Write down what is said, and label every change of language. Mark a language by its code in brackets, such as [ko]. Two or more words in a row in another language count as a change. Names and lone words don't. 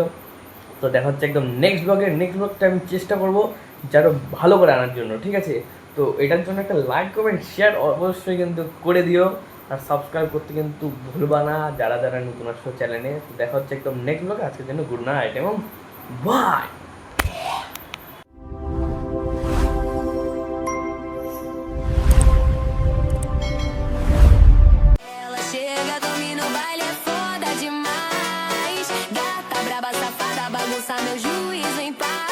[bn] তো দেখা হচ্ছে একদম [en] next blog [bn] আমি চেষ্টা করবো যারা ভালো করে আনার জন্য, ঠিক আছে? তো এটার জন্য একটা লাইক কমেন্ট শেয়ার অবশ্যই কিন্তু করে দিও, আর সাবস্ক্রাইব করতে কিন্তু ভুলবা না যারা যারা নতুন আসছো চ্যানেলে। তো দেখা হচ্ছে একদম [en] next blog. [bn] আজকের জন্য [en] good night [bn] এবং বাই। [pt] Ela chega, domina o baile, é foda demais. Gata, braba, safada, bagunça meu juízo em paz.